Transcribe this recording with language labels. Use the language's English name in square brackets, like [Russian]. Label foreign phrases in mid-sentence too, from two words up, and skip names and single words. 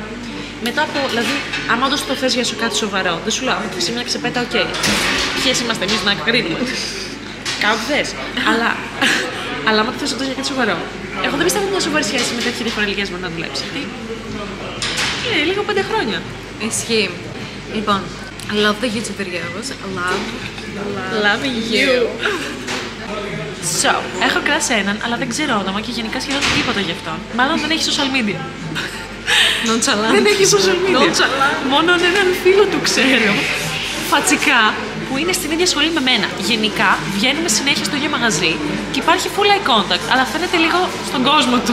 [Greek] Μετά από, δηλαδή, άμα όντως το θες για σου κάτι σοβαρό, δεν σου λέω αυτή τη στιγμή να ξεπέτα, οκ. Ποιες είμαστε εμείς να κρίνουμε. Κάπου θες. Αλλά άμα το θες όντως για κάτι σοβαρό. Εγώ δεν πιστεύω ότι μια σοβαρή σχέση με τέτοια διαφορά ηλικίας μπορεί να δουλέψει. Γιατί είναι λίγο 5 χρόνια. Ισχύει. Λοιπόν, [English] love the YouTube videos. Love you. So, [Greek] έχω κράσει έναν, αλλά δεν ξέρω όνομα και γενικά σχεδόν τίποτα γι' αυτόν. Μάλλον δεν έχει [English] social media. [Greek] Nonchalant. Δεν έχει [English] social media. [Greek] Μόνο έναν φίλο του ξέρω, φατσικά, που είναι στην ίδια σχολή με μένα. Γενικά, βγαίνουμε συνέχεια στο ίδιο μαγαζί και υπάρχει [English] full eye contact, [Greek] αλλά φαίνεται λίγο στον κόσμο του.